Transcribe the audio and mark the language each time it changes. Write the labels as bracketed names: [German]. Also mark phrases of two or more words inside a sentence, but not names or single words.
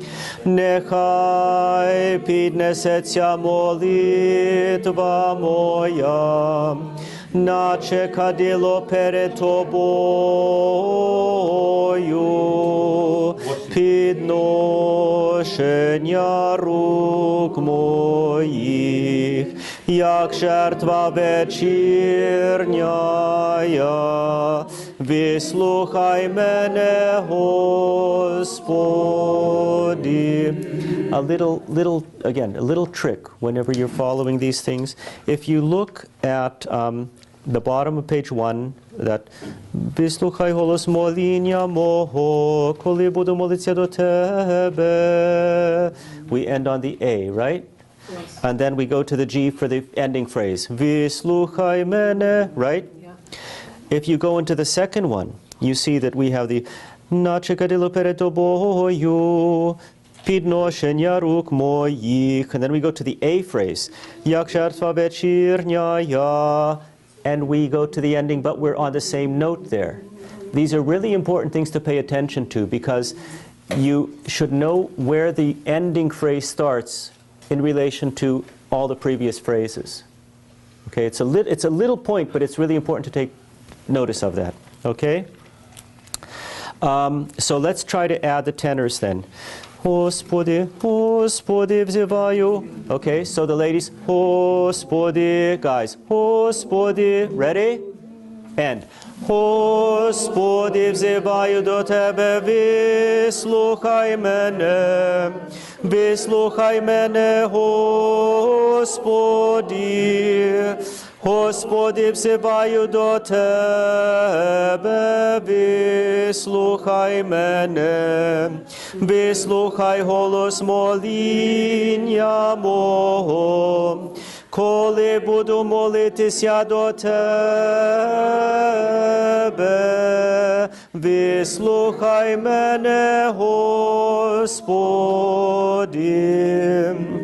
[Ukrainian] Нехай піднесеться молитва моя, наче кадило перед Тобою, підношення рук моїх, як жертва вечірня. Вислухай мене, Господи. [English] A little trick whenever you're following these things. If you look at the bottom of page 1, that [Ukrainian] Вислухай голос моління мого, коли буду молитися до Тебе. [English] We end on the A, right? Yes. And then we go to the G for the ending phrase. [Ukrainian] Вислухай мене, [English] right? If you go into the second one, you see that we have the [Ukrainian] наче кадило перед Тобою, підношення рук моїх. [English] And then we go to the A phrase, [Ukrainian] як жертва вечірня. [English] And we go to the ending, but we're on the same note there. These are really important things to pay attention to, because you should know where the ending phrase starts in relation to all the previous phrases. Okay, it's a little point, but it's really important to take notice of that. Okay? So let's try to add the tenors then. [Ukrainian] Господи, Господи, взиваю. [English] Okay, so the ladies, Господи, guys, Господи, ready? [Ukrainian] And Господи, взиваю до Тебе, вислухай мене, вислухай мене, Господи. Господи, взиваю до Тебе, вислухай мене, вислухай голос моління мого, коли буду молитися до Тебе, вислухай мене, Господи.